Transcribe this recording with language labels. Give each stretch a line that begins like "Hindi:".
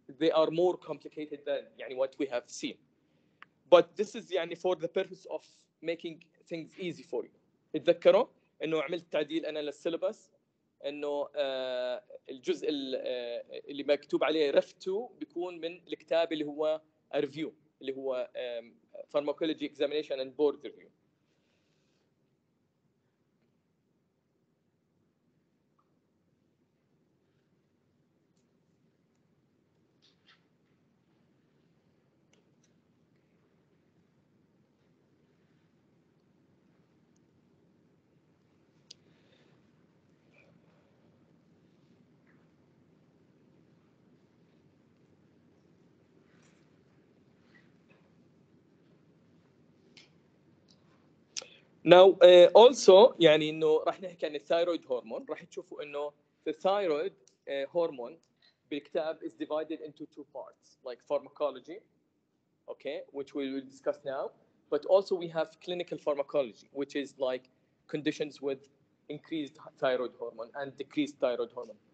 English: They are more complicated than يعني what we have seen. But this is يعني for the purpose of making things easy for you.
Arabic: اتذكروا إنه عملت تعديل أنا للسيلبس إنه الجزء اللي مكتوب عليه رفتو بيكون من الكتاب اللي هو review اللي هو
English: pharmacology examination and board review. Now also
Arabic: يعني إنه راح نحكي عن الثايرويد هرمون. راح تشوفوا إنه
English: the thyroid hormone بالكتاب is divided into two parts, like pharmacology, okay, which we will discuss now, but also we have clinical pharmacology, which is like conditions with increased thyroid hormone and decreased thyroid hormone.